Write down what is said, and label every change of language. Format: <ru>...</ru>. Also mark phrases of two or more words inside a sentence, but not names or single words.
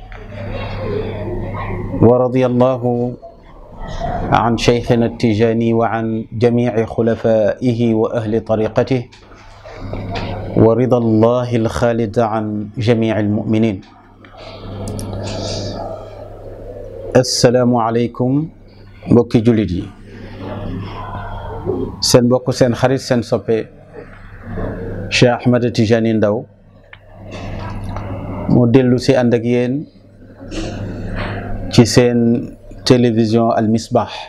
<ar>ورضي الله عن شيخنا التجاني وعن جميع خلفائه وأهل طريقته، ورضا الله الخالد عن جميع المؤمنين. السلام عليكم</ar> <wo>mbokki jullit yi, seen mbokk seen xarit seen soppe Cheikh Ahmed Tidiane Ndao mu dellu si ànd ak yéen ci seen télévision Al Misbah.</wo>